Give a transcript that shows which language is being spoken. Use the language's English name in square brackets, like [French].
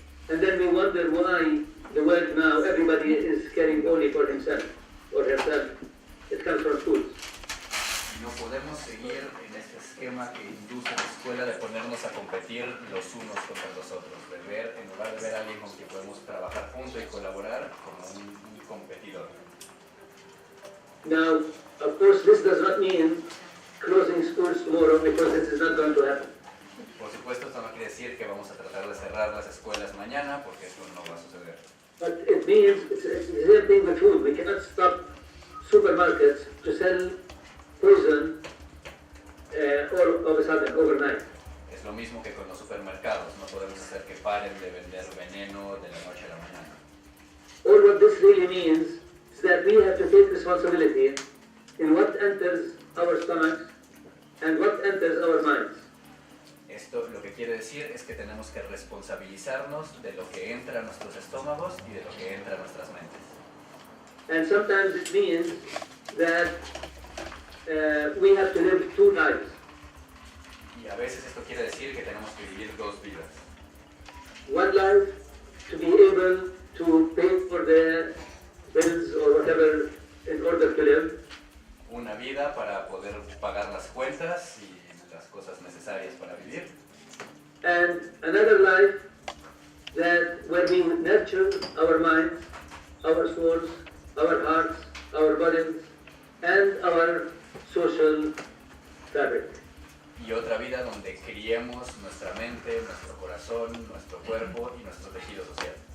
[English] And then we wonder why the world now, everybody is caring only for himself or herself. It comes from schools. [Spanish] Y no podemos seguir en este esquema que induce la escuela de ponernos a competir los unos contra los otros, de ver, en lugar de ver a alguien con quien podemos trabajar juntos y colaborar, como un competidor. [English] Now, of course, this does not mean closing schools tomorrow, because this is not going to happen. [Spanish] Por supuesto, esto no quiere decir que vamos a tratar de cerrar las escuelas mañana, porque eso no va a suceder. [English] But it means it's the same thing with food. We cannot stop supermarkets to sell poison all of a sudden, overnight. [Spanish] Es lo mismo que con los supermercados, no podemos hacer que paren de vender veneno de la noche a la mañana. [English] All what this really means is that we have to take responsibility in what enters our stomachs and what enters our minds. [Spanish] Esto lo que quiere decir es que tenemos que responsabilizarnos de lo que entra a nuestros estómagos y de lo que entra a nuestras mentes. [English] And sometimes it means that we have to live two lives. [Spanish] Y a veces esto quiere decir que tenemos que vivir dos vidas. [English] One life to be able to pay for the bills or whatever in order to live. [Spanish] Una vida para poder pagar las cuentas y las cosas necesarias para vivir. [English] And another life that where we nurture our minds, our souls, our hearts, our bodies, and our social fabric. [Spanish] Y otra vida donde criemos nuestra mente, nuestro corazón, nuestro cuerpo y nuestro tejido social.